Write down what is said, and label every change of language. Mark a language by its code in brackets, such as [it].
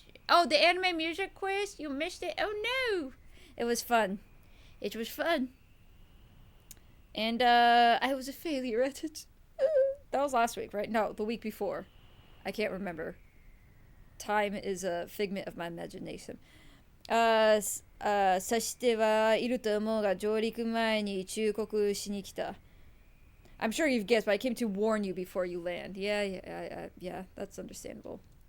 [en] Oh, the anime music quiz? You missed it? Oh no! It was fun. It was fun. And I was a failure at it. That was last week, right? No, the week before. I can't remember. Time is a figment of my imagination. [ja] 察してはいると思うが上陸前に忠告しに来た. [en] I'm sure you've guessed, but I came to warn you before you land. Yeah, that's understandable.